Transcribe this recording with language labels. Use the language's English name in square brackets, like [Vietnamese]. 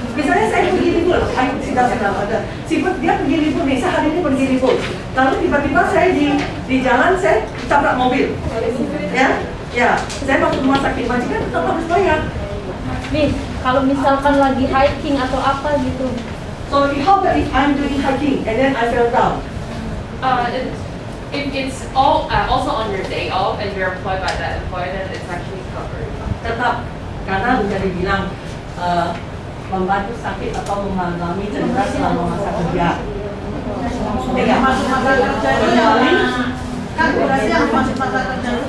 [Indonesian] Misalnya saya pergi libur, saya tidak pernah ada. Sifat dia pergi libur nih, saya hari ini pergi libur. Lalu tiba-tiba saya di jalan saya tabrak mobil. Ya, saya waktu rumah sakit majikan tetap harus bayar. Miss, kalau misalkan lagi hiking atau apa gitu. [English] So how about if I'm doing hiking and then I fell down? If it's all also on your day off and you're employed by that employer, then it's actually covered. [Indonesian] Tetap, karena bisa dibilang membantu sakit atau mengalami cedera selama masa kerja. Tidak masuk masa kerja kan berarti yang masuk masa kerja itu